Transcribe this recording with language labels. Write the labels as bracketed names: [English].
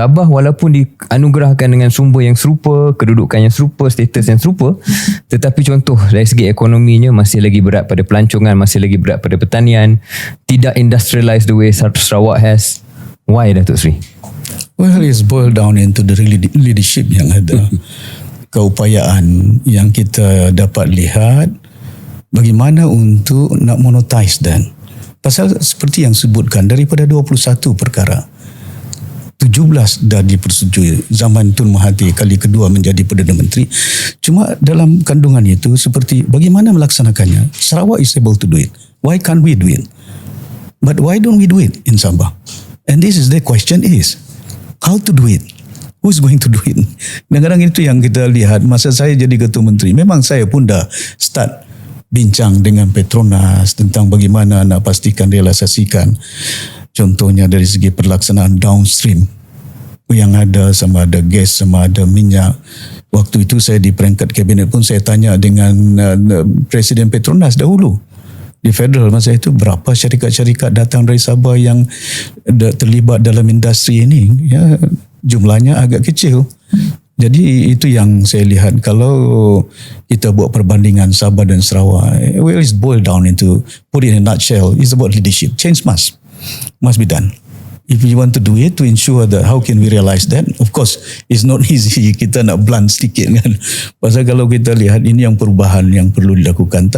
[Malay] Sabah walaupun dianugerahkan dengan sumber yang serupa, kedudukan yang serupa, status yang serupa, tetapi contoh dari segi ekonominya masih lagi berat pada pelancongan, masih lagi berat pada pertanian, tidak [English] industrialized the way Sarawak has. Why, Datuk Seri? Well, it's boiled down into the leadership [Malay] yang ada. Keupayaan yang kita dapat lihat bagaimana untuk nak monetize dan Pasal seperti yang sebutkan, daripada 21 perkara, 17 dah dipersetujui zaman Tun Mahathir kali kedua menjadi Perdana Menteri. Cuma dalam kandungan itu seperti bagaimana melaksanakannya. [English] Sarawak is able to do it. Why can't we do it? But why don't we do it in Sabah? And this is the question is, how to do it? Who's going to do it? [Malay] Kadang-kadang itu yang kita lihat masa saya jadi Ketua Menteri. Memang saya pun dah start bincang dengan Petronas tentang bagaimana nak pastikan realisasikan. Contohnya dari segi pelaksanaan downstream yang ada, sama ada gas, sama ada minyak. Waktu itu saya di peringkat kabinet pun saya tanya dengan Presiden Petronas dahulu. Di federal masa itu berapa syarikat-syarikat datang dari Sabah yang terlibat dalam industri ini. Ya, jumlahnya agak kecil. Jadi itu yang saya lihat. Kalau kita buat perbandingan Sabah dan Sarawak, [English] well, it's boiled down into, put it in a nutshell, it's about leadership. Change must be done. If you want to do it, to ensure that how can we realize that? Of course, it's not easy. [Malay] Kita nak blunt sedikit kan. Pasal kalau kita lihat ini yang perubahan yang perlu dilakukan.